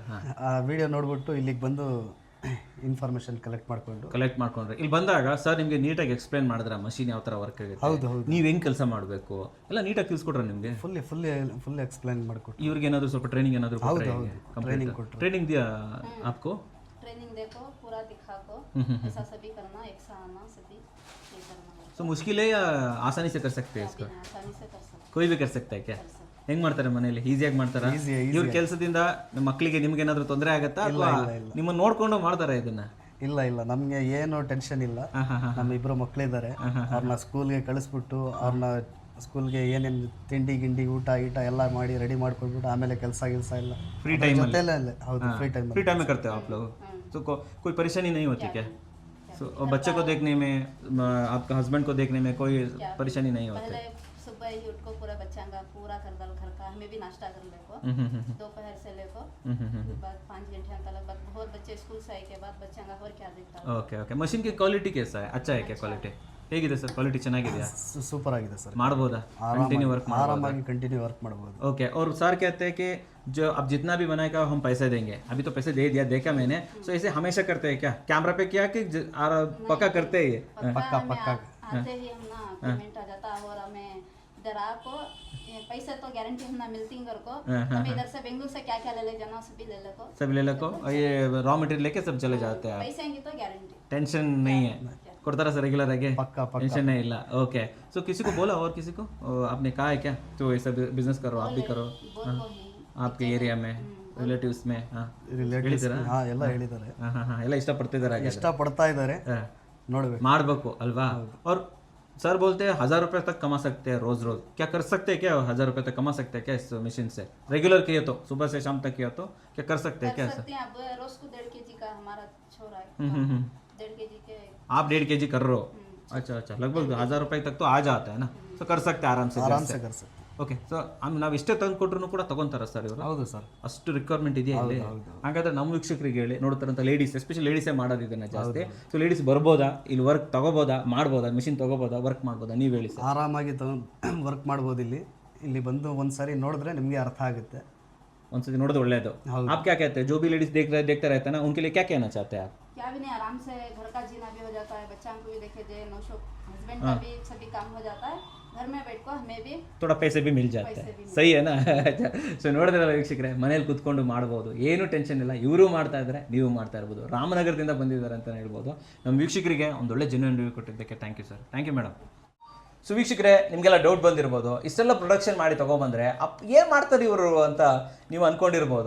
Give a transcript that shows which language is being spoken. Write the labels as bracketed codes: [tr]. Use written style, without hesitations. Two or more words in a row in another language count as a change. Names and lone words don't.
[kn] ಆ ವಿಡಿಯೋ ನೋಡ್ಬಿಟ್ಟು ಇಲ್ಲಿಗೆ ಬಂದು [en] information collect [kn] ಮಾಡ್ಕೊಂಡ್ರೆ ಇಲ್ಲಿ ಬಂದಾಗ ಸರ್ ನಿಮಗೆ ನೀಟಾಗಿ ಎಕ್ಸ್ಪ್ಲೈನ್ ಮಾಡಿದ್ರೆ ಮಷೀನ್ ಯಾವ ಥರ ವರ್ಕ್ ಆಗುತ್ತೆ, ಹೌದು ನೀವು ಹೆಂಗೆ ಕೆಲಸ ಮಾಡಬೇಕು ಎಲ್ಲ ನೀಟಾಗಿ ತಿಳಿಸ್ಕೊಟ್ರೆ ನಿಮಗೆ? [en] full explain [kn] ಮಾಡಿಕೊಟ್ಟು. ಇವ್ರಿಗೆ ಏನಾದರೂ ಸ್ವಲ್ಪ ಟ್ರೈನಿಂಗ್ ಏನಾದರೂ ಟ್ರೈನಿಂಗ್ ಕೊಟ್ಟರು. [hi] ट्रेनिंग दिया आपको? ट्रेनिंग देखो पूरा दिखा को ऐसा सभी करना, एक सा आना सभी ये करना। तो मुश्किल है या आसानी से कर सकते हैं इसको? आसानी से कर सकते कोई भी कर सकता है क्या? [kn] ಹೆಂಗ್ ಮಾಡ್ತಾರೆ ಮನೇಲಿ? ಈಸಿಯಾಗಿ ಮಾಡ್ತಾರಾ? ಇವ್ರ ಕೆಲಸದಿಂದ ಮಕ್ಕಳಿಗೆ ನಿಮ್ಗೆ ಏನಾದರೂ ತೊಂದರೆ ಆಗತ್ತಾ ಅಥವಾ ನಿಮ್ಮನ್ನ ನೋಡ್ಕೊಂಡು ಮಾಡ್ತಾರೆ ಇದನ್ನ? ಇಲ್ಲ ನಮಗೆ ಏನು ಟೆನ್ಷನ್ ಇಲ್ಲ. ನಮ್ಮ ಇಬ್ಬರು ಮಕ್ಕಳಿದ್ದಾರೆ, ಅವ್ರನ್ನ ಸ್ಕೂಲ್ಗೆ ಕಳಿಸ್ಬಿಟ್ಟು ಅವ್ರನ್ನ ಸ್ಕೂಲ್ಗೆ ಏನೇನು ತಿಂಡಿ ಗಿಂಡಿ ಊಟ ಎಲ್ಲ ಮಾಡಿ ರೆಡಿ ಮಾಡ್ಕೊಟ್ಬಿಟ್ಟು ಆಮೇಲೆ ಕೆಲಸ ಎಲ್ಲ [en] free time [kn] ಜೊತೆಲೇ ಹೌದು [en] free time [hi] में करते हो आप लोग? तो कोई परेशानी नहीं होती क्या? बच्चे को देखने में, आपका हस्बैंड को देखने में कोई परेशानी नहीं होती? सुबह ही उठ को पूरा बच्चा का पूरा कर दल घर का, हमें भी नाश्ता कर लेको दोपहर से लेको बाद 5 घंटे तक बाद बहुत बच्चे स्कूल से आए के बाद बच्चा का और क्या देखता है. ओके मशीन की क्वालिटी कैसा है? अच्छा है क्या क्वालिटी? [kn] ಹೇಗಿದೆ ಸರ್ ಕ್ವಾಲಿಟಿ? ಚೆನ್ನಾಗಿದೆಯಾ? ಸೂಪರ್ ಆಗಿದೆ ಸರ್. ಮಾಡ್ಬೋದಾ? [en] continue work [kn] आरामागी [en] continue work [kn] ಮಾಡ್ಬೋದು. [hi] ओके और सर कहते हैं कि जो अब जितना भी बनाएगा हम पैसे देंगे, अभी तो पैसे दे दिया, देखा मैंने. सो ऐसे हमेशा करते हैं क्या? कैमरा पे क्या कि पक्का करते हैं? पक्का आते ही हम ना पेमेंट आ जाता है और हमें इधर आपको पैसे तो गारंटी हम ना मिलती घर को, हमें इधर से बेंगलुरु से क्या ले जाना सभी ले लो, सब ले लो. ये [en] raw material [hi] लेके सब चले जाते हैं. पैसे की तो गारंटी, टेंशन नहीं है. [kn] ಕೊಡ್ತಾರಾ ಸರ್ ರೆಗ್ಯುಲರ್ ಆಗಿ? [hi] पक्का टेंशन नहीं ಇಲ್ಲ. [en] okay so [hi] किसी को बोला और किसी को आपने कहा है क्या तो ऐसा बिजनेस करो, आप भी करो आपके एरिया में रिलेटिव्स में? [kn] ಹಾಂ ಎಲ್ಲ ಹೇಳಿದ್ದಾರೆ. ಹಾಂ ಎಲ್ಲ ಇಷ್ಟಪಡ್ತಿದ್ದಾರೆ, ಇಷ್ಟಪಡ್ತಾ ಇದ್ದಾರೆ, ನೋಡ್ಬೇಕು ಮಾಡಬೇಕು ಅಲ್ವಾ? [hi] और सर बोलते हैं 1000 रुपये तक कमा सकते हैं रोज. क्या कर सकते हैं क्या? 1000 रुपये तक कमा सकते हैं क्या इस मशीन से? रेगुलर किए तो सुबह से शाम तक किया तो क्या कर सकते हैं क्या सर? अब रोज को 1.5 kg का हमारा छोरा है, 1.5 kg के आप 1.5 kg कर रहे हो? अच्छा लगभग 1000 रुपये तक तो आ जाता है ना. तो कर सकते हैं आराम से. कर सकते. [en] okay so [kn] ನಾವು ಇಷ್ಟೇ ತಂದು ಕೊಟ್ಟರು ಕೂಡ ತಗೊಂತಾರ ಸರ್ ಇವರು? ಹೌದು ಸರ್, ಅಷ್ಟು ರಿಕ್ವೈರ್ಮೆಂಟ್ ಇದೆಯಾ ಇಲ್ಲಿ? ಹಾಗಾದ್ರೆ ನಮ್ಮ ವೀಕ್ಷಕರಿಗೆ ಹೇಳಿ, ನೋಡ್ತಾರಂತ ಲೇಡೀಸ್, ಎಸ್ಪೆಷಲಿ ಲೇಡೀಸೇ ಮಾಡೋದು ಇದನ್ನ ಜಾಸ್ತಿ. ಸೊ ಲೇಡೀಸ್ ಬರ್ಬೋದಾ ಇಲ್ಲಿ ವರ್ಕ್ ತಗೋಬೋದಾ, ಮಾಡ್ಬೋದಾ, ಮಿಷಿನ್ ತಗೋಬೋದಾ, ವರ್ಕ್ ಮಾಡ್ಬೋದಾ? ನೀವು ಹೇಳಿ ಸರ್. ಆರಾಮಾಗಿ ವರ್ಕ್ ಮಾಡ್ಬೋದು. ಇಲ್ಲಿ ಬಂದು ಒಂದ್ಸರಿ ನೋಡಿದ್ರೆ ನಿಮಗೆ ಅರ್ಥ ಆಗುತ್ತೆ. ಒಂದ್ಸತಿ ನೋಡೋದು ಒಳ್ಳೇದು. [hi] आप क्या कहते हैं? जो भी लेडीज देखते रहते हैं ना, उनके लिए क्या कहना चाहते हैं आप? क्या भी नहीं, आराम से घर का जीना भी हो जाता है, बच्चा को भी देखे दे, नौशो हस्बैंड का भी सभी काम हो जाता है, घर में बैठ को हमें भी थोड़ा पैसे भी मिल जाते सही [kn] ಏನಾ ಸೊ ನೋಡಿದ್ರಲ್ಲ ವೀಕ್ಷಕರೇ, ಮನೇಲಿ ಕುತ್ಕೊಂಡು ಮಾಡ್ಬೋದು, ಏನು ಟೆನ್ಷನ್ ಇಲ್ಲ. ಇವರು ಮಾಡ್ತಾ ಇದ್ದಾರೆ, ನೀವು ಮಾಡ್ತಾ ಇರ್ಬೋದು. ರಾಮನಗರದಿಂದ ಬಂದಿದ್ದಾರೆ ಅಂತ ಹೇಳ್ಬೋದು. ನಮ್ಮ ವೀಕ್ಷಕರಿಗೆ ಒಂದೊಳ್ಳೆ [en] genuine review [kn] ಕೊಟ್ಟಿದ್ದಕ್ಕೆ [en] thank you sir. thank you madam. [kn] ಸೊ ವೀಕ್ಷಕರೇ, ನಿಮಗೆಲ್ಲ ಡೌಟ್ ಬಂದಿರ್ಬೋದು, ಇಷ್ಟೆಲ್ಲ ಪ್ರೊಡಕ್ಷನ್ ಮಾಡಿ ತೊಗೊಬಂದರೆ ಏನು ಮಾಡ್ತಾರೆ ಇವರು ಅಂತ ನೀವು ಅಂದ್ಕೊಂಡಿರ್ಬೋದು.